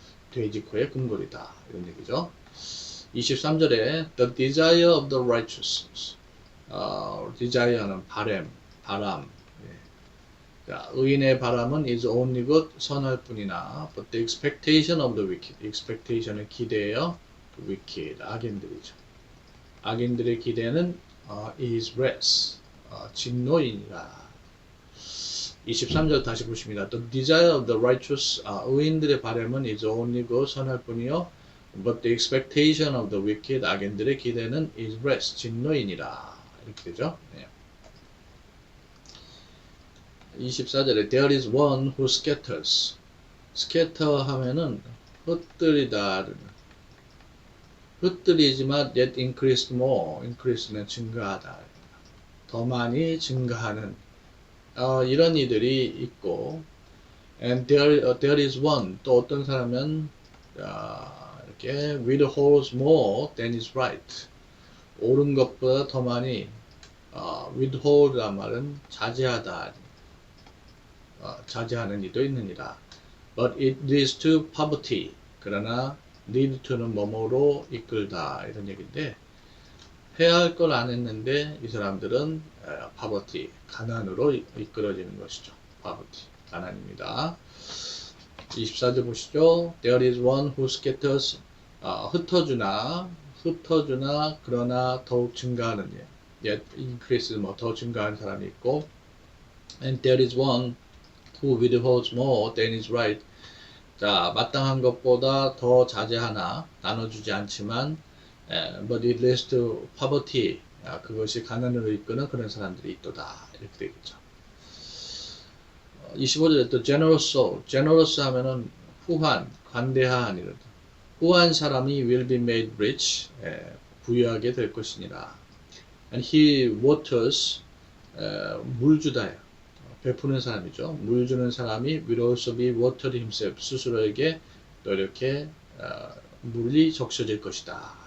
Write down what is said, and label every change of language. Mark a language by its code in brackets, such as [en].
[ko] 돼지코의 금고리다 이런 얘기죠. [en] 23절에 the desire of the righteous desire는 [ko] 바람 자, 의인의 바람은 [en] is only good [ko] 선할 뿐이나 [en] but the expectation of the wicked expectation은 [ko] 기대예요. wicked 악인들이죠. 악인들의 기대는 [en] is wrath [ko] 진노이니라. 23절 다시 보십니다. [en] The desire of the righteous [ko] 의인들의 바람은 [en] is only good [ko] 선할 뿐이요 [en] but the expectation of the wicked [ko] 악인들의 기대는 [en] is wrath [ko] 진노이니라. 이렇게 되죠. 네. [en] 24절에 there is one who scatters scatter 하면은 [ko] 흩뜨리다 흩뜨리지만 [en] yet increased more increase는 증가하다 [ko] 더 많이 증가하는 이런 이들이 있고 [en] and there is one [ko] 또 어떤 사람은 이렇게 [en] withholds more than is right [ko] 옳은 것보다 더 많이 withhold란 말은 자제하다 자제하는 이도 있느니라. [en] But it leads to poverty. [ko] 그러나 lead to는 뭐뭐로 이끌다 이런 얘기인데 해야 할 걸 안 했는데 이 사람들은 poverty 가난으로 이끌어지는 것이죠. poverty 가난입니다. 24절 보시죠. [en] There is one who scatters [ko] 흩어주나 그러나 더욱 증가하는 [en] yet increase [ko] 더 증가하는 사람이 있고 [en] and there is one who withholds more than is right. [ko] 자, 마땅한 것보다 더 자제하나 나눠주지 않지만 [en] but it leads to poverty. [ko] 그것이 가난으로 이끄는 그런 사람들이 있도다. 이렇게 되겠죠. 25절에 또 generous soul. generous 하면은 후한, 관대한 이런 후한 사람이 [en] will be made rich. [ko] 부유하게 될 것이니라. [en] And he waters 물 주다요. [ko] 베푸는 사람이죠. 물 주는 사람이 [en] will also be watered himself. [ko] 스스로에게 또 이렇게 물이 적셔질 것이다.